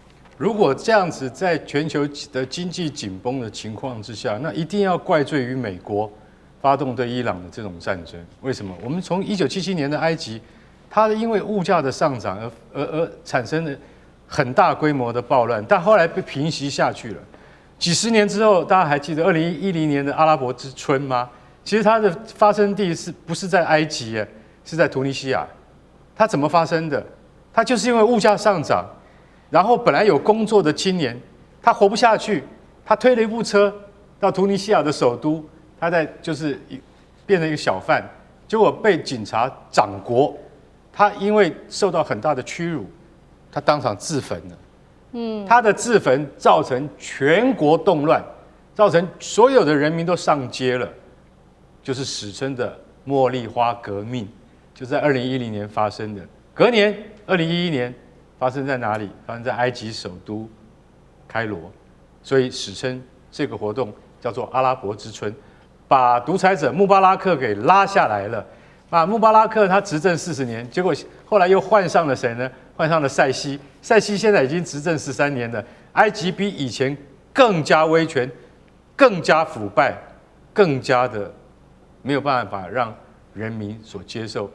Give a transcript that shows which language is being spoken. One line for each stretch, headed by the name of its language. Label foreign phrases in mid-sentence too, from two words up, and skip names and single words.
Chinese: 如果這樣子在全球的經濟緊繃的情況之下，那一定要怪罪於美國發動對伊朗的這種戰爭。為什麼？我們從1977年的埃及，它因為物價的上漲而產生了很大規模的暴亂，但後來被平息下去了。幾十年之後，大家還記得2010年的阿拉伯之春嗎？其實它的發生地不是在埃及，是在突尼西亞。它怎麼發生的？它就是因為物價上漲，然後本來有工作的青年，他活不下去，他推了一部車到突尼西亞的首都。他就是變成一個小販，結果被警察掌掴。他因為受到很大的屈辱，他當場自焚了。他的自焚造成全國動亂，造成所有的人民都上街了，就是史稱的茉莉花革命，就在2010年發生的。隔年2011年發生在哪裡？發生在埃及首都開羅，所以史稱這個活動叫做阿拉伯之春。把獨裁者穆巴拉克給拉下來了。穆巴拉克他執政40年，結果後來又換上了誰呢？換上了塞西。塞西現在已經執政13年了。埃及比以前更加威權，更加腐敗，更加的沒有辦法讓人民所接受。